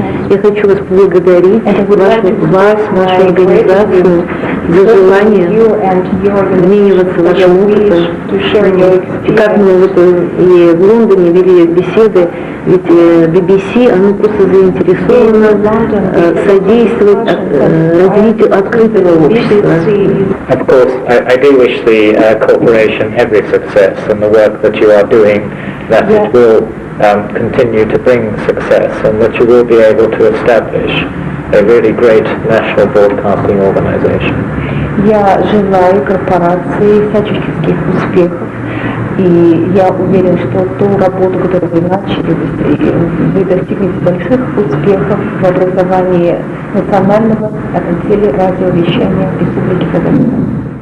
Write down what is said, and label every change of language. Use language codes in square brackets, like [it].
[ru] Я хочу вас поблагодарить, вашу организацию, за желание обмениваться вашим опытом. И как мы и в Лондоне вели беседы, ведь BBC, оно просто заинтересовано содействовать развитию открытого общества. [en] Of course, I do wish the corporation every success in the work that you are doing, that it will continue to bring success and that you will be able to establish a really great national broadcasting organization. [ru] Я желаю корпорации всяческих успехов, и я уверен, что ту работу, которую вы начали, вы достигнете больших успехов в образовании национального телерадиовещания Республики Казахстан.